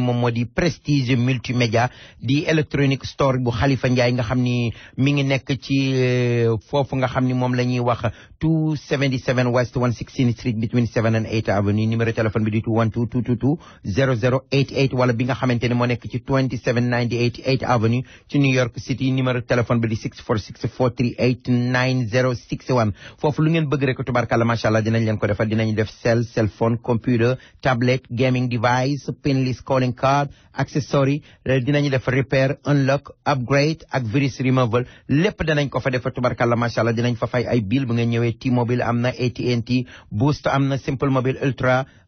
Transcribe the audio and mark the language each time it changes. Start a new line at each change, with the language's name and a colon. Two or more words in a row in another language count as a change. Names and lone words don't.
Wolof: moom moo di Prestige multimédia di electronic store bu Khalifa Ndiaye nga xam ni mi ngi nekk ci foofu nga xam ni moom la ñuy wax 277 West 116 Street
English: between 7 and 8 Avenue
French: numéro téléphone
Wolof: bi di 212 222 0088 wala bi nga xamante ni moo nekk ci 2798 8 Avenue ci New York City
French: numéro téléphone
Wolof: bi di 646 438 9061 foofu lu ngeen bëgg rek
Arabic: تبارك الله ما شاء الله
Wolof: dinañ leen ko defal dinañ def
English: cell phone computer tablet gaming device pinless calling card accessory
Wolof: dinañu def
English: repair unlock upgrade
Wolof: ak
English: virus removal
Wolof: lépp danañ ko fa def
Arabic: تبارك الله ما شاء الله
Wolof: dinañ fa fay ay bill bu ngeen ñëwee T-Mobile am na AT&T Boost am na Simple Mobile Ultra